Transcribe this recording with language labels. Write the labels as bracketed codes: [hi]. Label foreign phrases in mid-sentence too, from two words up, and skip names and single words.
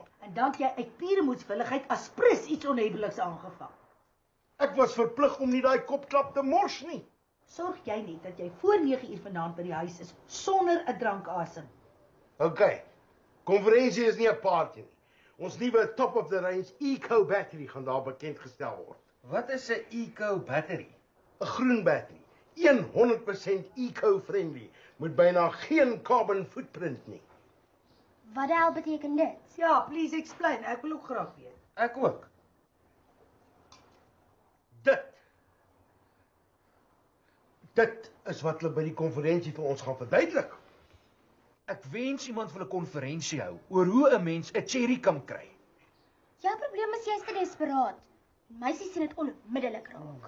[af] En dan jy uit pure moedswilligheid as prins iets onhebbeliks aangevang. Ek was verplig om nie daai kopklap te mors nie. Sorg jy net dat jy voor 9 uur vanaand by die huis is sonder 'n drankasem. OK. Konferensie is nie 'n party nie. Ons nuwe [en] top of the range eco battery [af] gaan daar bekend gestel word. Wat is 'n [en] eco battery? [af] 'n Groen battery, 100% eco-friendly, met byna geen [en] carbon footprint [af] nie. Wat die hel beteken dit? Ja, [en] please explain. [af] Ek wil ook graag weet. Ek ook. Dit is wat hulle by die konferensie vir ons gaan verduidelik. Ek wens iemand wil 'n konferensie hou oor hoe 'n mens 'n cherry kan kry. Jou probleem is jy's te desperaat. Meisies sien dit onmiddellik raak.